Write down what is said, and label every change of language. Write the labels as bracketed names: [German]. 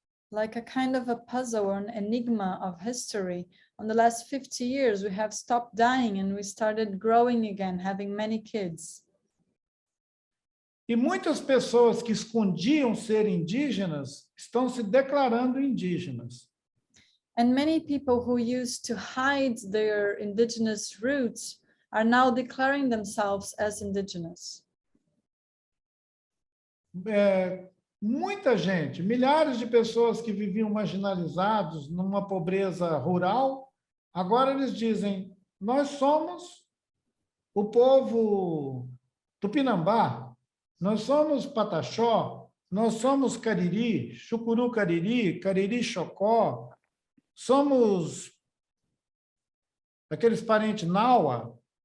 [English] Like a kind of a puzzle or an enigma of history, on the last 50 years we have stopped dying and we started growing again, having many kids. [Portuguese] E muitas pessoas que escondiam ser indígenas estão se declarando indígenas. [English] And many people who used to hide their indigenous roots are now declaring themselves as indigenous. [Portuguese] Muita gente, milhares de pessoas que viviam marginalizados numa pobreza rural, agora eles dizem: nós somos o povo tupinambá, nós somos pataxó, nós somos cariri, chucuru cariri, cariri chocó, somos aqueles parentes naua.